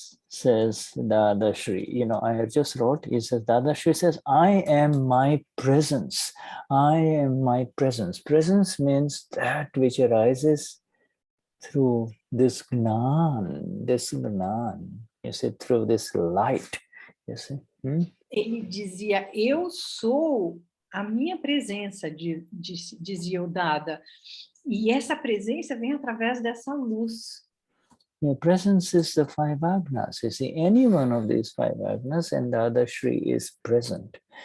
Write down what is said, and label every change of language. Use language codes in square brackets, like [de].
[en] Says Dadashri, you know, I just wrote, he says, Dadashri says, I am my presence. I am my presence. Presence means that which arises through this Gnan, you see, through this light, you see. [pt] Ele dizia, eu sou a minha presença, dizia o Dada, e essa presença vem através dessa luz. [en] Yeah, presence is the 5 agnas. You see, any one of these 5 agnas, and Dadashri is present.